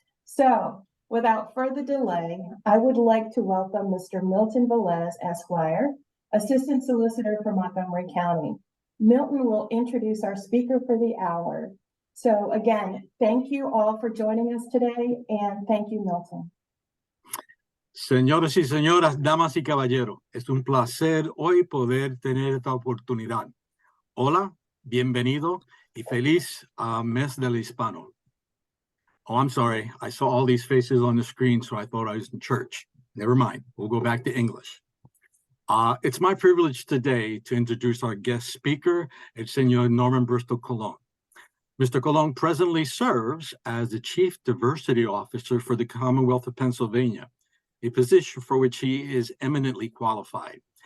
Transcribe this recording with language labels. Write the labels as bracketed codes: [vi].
[en] So, without further delay, I would like to welcome Mr. Milton Velez, Esquire, Assistant Solicitor for Montgomery County. Milton will introduce our speaker for the hour. So again, thank you all for joining us today, and thank you, Milton. [es] Señoras y señoras, damas y caballeros, es un placer hoy poder tener esta oportunidad. Hola, bienvenido y feliz mes del hispano. [en] Oh, I'm sorry. I saw all these faces on the screen, so I thought I was in church. Never mind. We'll go back to English. It's my privilege today to introduce our guest speaker, el señor Norman Bristol Colón. Mr. Colón presently serves as the Chief Diversity Officer for the Commonwealth of Pennsylvania, a position for which he is eminently qualified.